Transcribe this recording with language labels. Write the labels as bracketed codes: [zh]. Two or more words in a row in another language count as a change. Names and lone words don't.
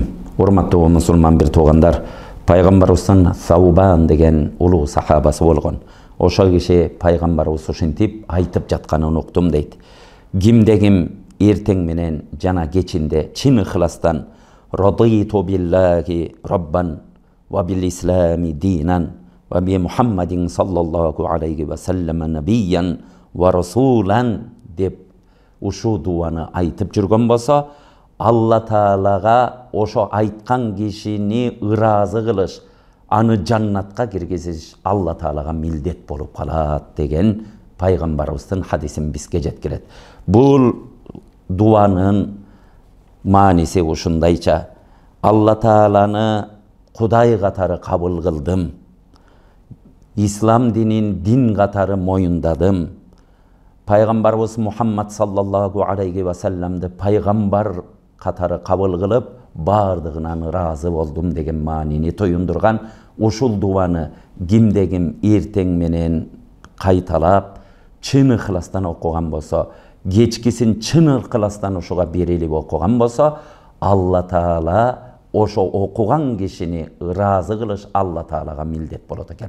[ky] Урматтуу мусулман бир туугандар, пайгамбарыбыздын Саубан деген улуу сахабасы болгон. Ошол киши пайгамбарыбыз ушинтип айтып жатканын уктум дейт. Кимде-ким эртең менен жана кечинде чын ыхластан [ar] رضيت بالله ربا وبال إسلام دينا وبمحمد صلى الله عليه وسلم نبيا ورسولا [ky] деп ушу дуаны айтып жүргөн болсо, Алла Таалага ошо айткан кишини ыраазы кылыш, аны жаннатка киргизиш Алла Таалага милдет болуп калат деген пайгамбарыбыздын хадисин бизге жеткирет. Бул дуанын мааниси ушундайча: Алла Тааланы Кудай катары кабыл кылдым, ислам динин дин катары моюндадым, пайгамбарыбыз Мухаммад [ar] صلى الله عليه وسلمды [ky] пайгамбар катары кабыл кылып, бардыгынан ыраазы болдум деген маанини тоюндурган ушул дуаны кимде-ким эртең менен кайталап, чын ыхластан окуган болсо, кечкисин чын ыхластан ушуга берилип окуган болсо, Алла Таала ошо окуган кишини ыраазы кылыш Алла Таалага милдет болот экен.